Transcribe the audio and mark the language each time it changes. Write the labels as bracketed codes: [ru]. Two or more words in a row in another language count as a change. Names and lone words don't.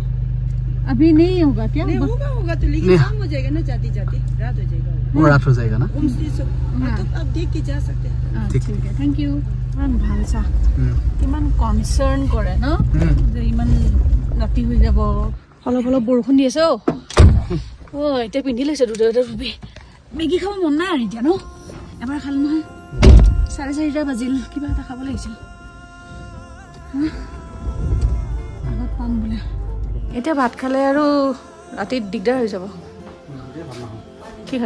[hi] अभी नहीं होगा क्या नहीं होगा तो लेकिन शाम हो जाएगा ना जाती जाती रात हो जाएगा वो रात हो जाएगा ना तो आप देख के जा सकते हैं ठीक है [en] thank you [as] মান ভাল চা কিমান কনসার্ন কৰে ন যে ইমান ৰাতি হৈ যাব অলপ অলপ বৰষুণ দি আছে ও এতিয়া পিন্ধি লৈছে দুটা দুবি মেগি খাব মন নাই আৰু এতিয়া ন এবাৰ খালো নহয় 4:30 বাজিল কিবা এটা খাব লাগিছিল আগত পাম বোলে এতিয়া ভাত খালে আৰু ৰাতি দিগদাৰ হৈ যাব কি খাবি